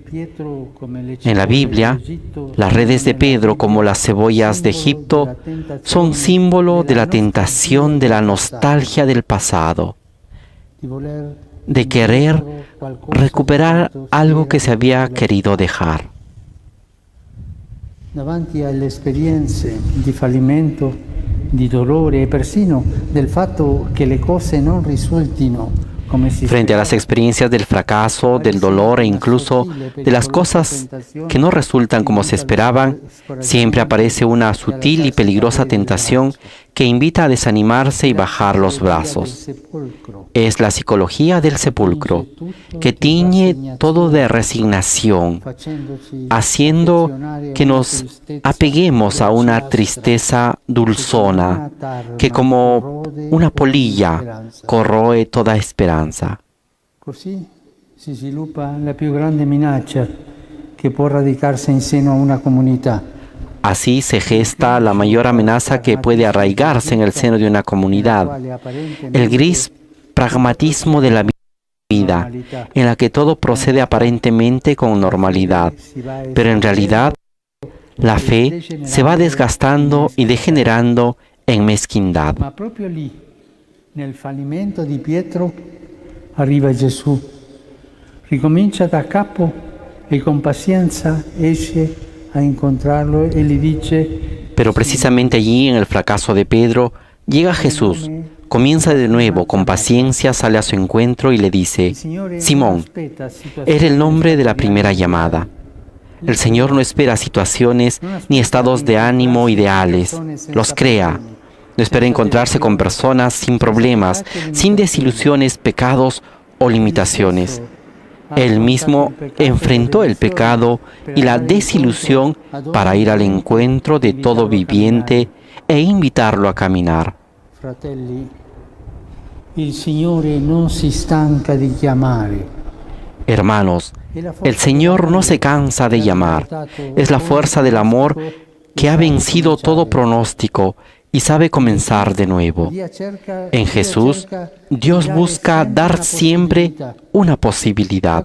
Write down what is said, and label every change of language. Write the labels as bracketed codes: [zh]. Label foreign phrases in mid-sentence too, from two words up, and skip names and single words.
[es] En la Biblia, las redes de Pedro, como las cebollas de Egipto, son símbolo de la tentación de la nostalgia del pasado, de querer recuperar algo que se había querido dejar. [it] Davanti alle esperienze di fallimento, di dolore e persino del fatto che le cose non risultino come si [es] Frente a las experiencias del fracaso, del dolor e incluso de las cosas que no resultan como se esperaban, siempre aparece una sutil y peligrosa tentación que invita a desanimarse y bajar los brazos. Es la psicología del sepulcro, que tiñe todo de resignación, haciendo que nos apeguemos a una tristeza dulzona que como una polilla corroe toda esperanza. [it] Così si sviluppa la più grande minaccia che può radicarsi in seno a una comunità. [es] Así se gesta la mayor amenaza que puede arraigarse en el seno de una comunidad, el gris pragmatismo de la vida, en la que todo procede aparentemente con normalidad, pero en realidad la fe se va desgastando y degenerando en mezquindad. [it] Ma proprio lì, nel fallimento di Pietro, arriva Gesù, ricomincia da capo e con pazienza esce [es] a encontrarlo y le dice: Pero precisamente allí, en el fracaso de Pedro, llega Jesús, comienza de nuevo, con paciencia sale a su encuentro y le dice: Simón, era el nombre de la primera llamada. El Señor no espera situaciones ni estados de ánimo ideales, los crea. No espera encontrarse con personas sin problemas, sin desilusiones, pecados o limitaciones. Él mismo enfrentó el pecado y la desilusión para ir al encuentro de todo viviente e invitarlo a caminar. [it] Fratelli, il Signore non si stanca di chiamare. [es] Hermanos, el Señor no se cansa de llamar. Es la fuerza del amor que ha vencido todo pronóstico y sabe comenzar de nuevo. En Jesús, Dios busca dar siempre una posibilidad.